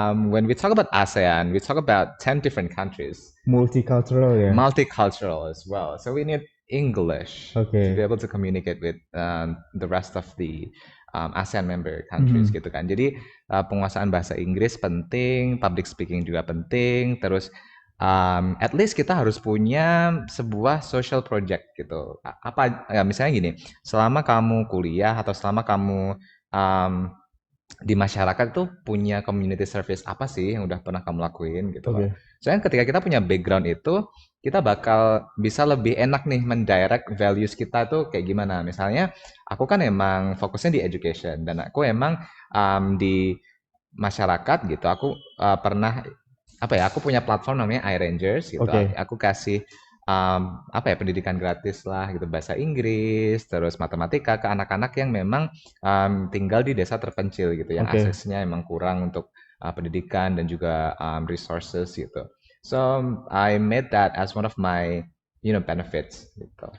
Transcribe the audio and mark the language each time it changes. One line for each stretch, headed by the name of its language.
English: When we talk about ASEAN, we talk about 10 different countries, multicultural ya. multicultural as well. So we need English to be
Indonesian: Oke.
English: able to communicate with the rest of the ASEAN member countries Mhm.
Indonesian: gitu kan. Jadi penguasaan bahasa Inggris penting, public speaking juga penting. Terus at least kita harus punya sebuah social project gitu. Apa ya misalnya gini, selama kamu kuliah atau selama kamu um, di masyarakat tuh punya community service apa sih yang udah pernah kamu lakuin gitu loh. Oke. Soalnya ketika kita punya background itu, kita bakal bisa lebih enak nih mendirect values kita tuh kayak gimana. Misalnya, aku kan emang fokusnya di education dan aku emang di masyarakat gitu. Aku pernah apa ya? Aku punya platform namanya iRangers gitu. Oke. Aku kasih apa ya pendidikan gratis lah gitu bahasa Inggris, terus matematika ke anak-anak yang memang tinggal di desa terpencil gitu, yang Oke. aksesnya emang kurang untuk pendidikan dan juga resources gitu.
English: So I made that as one of my benefits gitu.